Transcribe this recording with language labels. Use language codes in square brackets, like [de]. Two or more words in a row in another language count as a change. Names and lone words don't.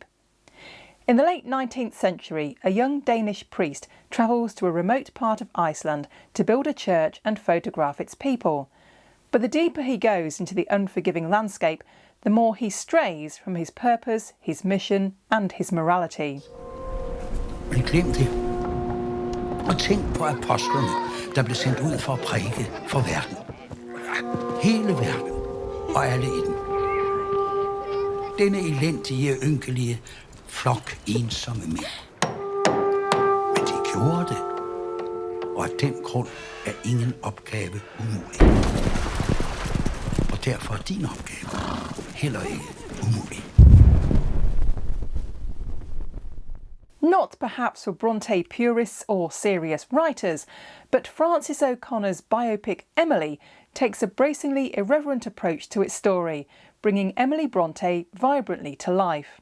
[en] In the late 19th century, a young Danish priest travels to a remote part of Iceland to build a church and photograph its people. But the deeper he goes into the unforgiving landscape, the more he strays from his purpose, his mission and his morality. [da] Men glem det. Og tænk på apostlene, der blev sendt ud for at prædike for verden. Hele verden og alle i den. Denne elendige, ynkelige flok ensomme mænd. Men de gjorde det. Og af den grund er ingen opgave umulig. Og derfor er din opgave heller ikke umulig. [en] Not perhaps for Bronte purists or serious writers, but Frances O'Connor's biopic Emily takes a bracingly irreverent approach to its story, bringing Emily Bronte vibrantly to life.